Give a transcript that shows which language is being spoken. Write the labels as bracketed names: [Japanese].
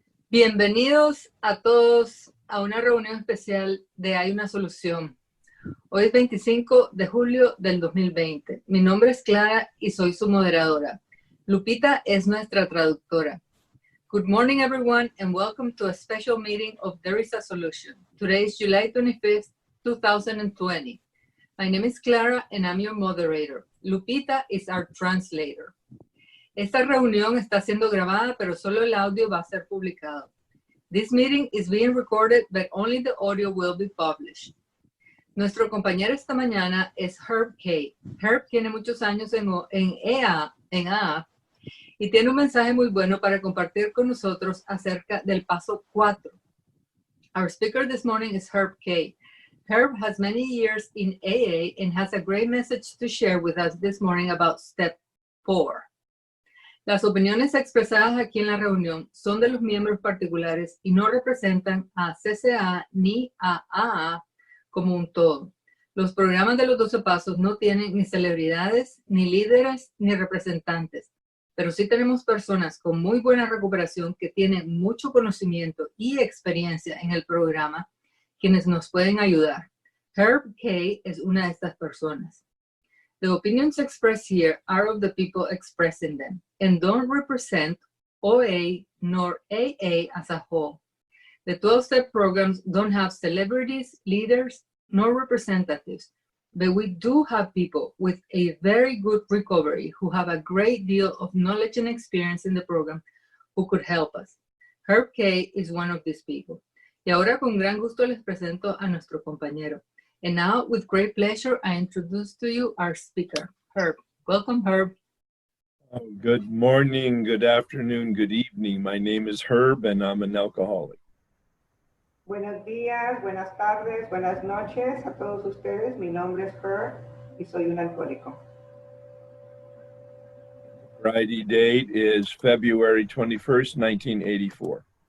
[Spanish] Bienvenidos a todos a una reunión especial de Hay una Solución. Hoy es 25 de julio del 2020. Mi nombre es Clara y soy su moderadora. Lupita es nuestra traductora. [English] Good morning, everyone, and welcome to a special meeting of There is a Solution. Today is July 25th, 2020. My name is Clara and I'm your moderator. Lupita is our translator. [Spanish] Esta reunión está siendo grabada, pero solo el audio va a ser publicado. [English] This meeting is being recorded, but only the audio will be published. [Spanish] Nuestro compañero esta mañana es Herb K. Herb tiene muchos años en AA y tiene un mensaje muy bueno para compartir con nosotros acerca del paso 4. [English] Our speaker this morning is Herb K. Herb has many years in AA and has a great message to share with us this morning about step 4. [Spanish] Las opiniones expresadas aquí en la reunión son de los miembros particulares y no representan a CCA ni a AA como un todo. Los programas de los 12 pasos no tienen ni celebridades, ni líderes, ni representantes, pero sí tenemos personas con muy buena recuperación que tienen mucho conocimiento y experiencia en el programa, quienes nos pueden ayudar. Herb K. es una de estas personas. [English] The opinions expressed here are of the people expressing them and don't represent OA nor AA as a whole. The 12-step programs don't have celebrities, leaders, nor representatives, but we do have people with a very good recovery who have a great deal of knowledge and experience in the program who could help us. Herb K. is one of these people. [Spanish] Y ahora con gran gusto les presento a nuestro compañero. [English] And now, with great pleasure, I introduce to you our speaker, Herb. Welcome, Herb. Good morning, good afternoon, good evening. My name is Herb, and I'm an alcoholic. [Spanish] Buenos días, buenas tardes, buenas noches a todos ustedes. Mi nombre es Herb y soy un alcohólico. [English] Friday date is February 21st, 1984.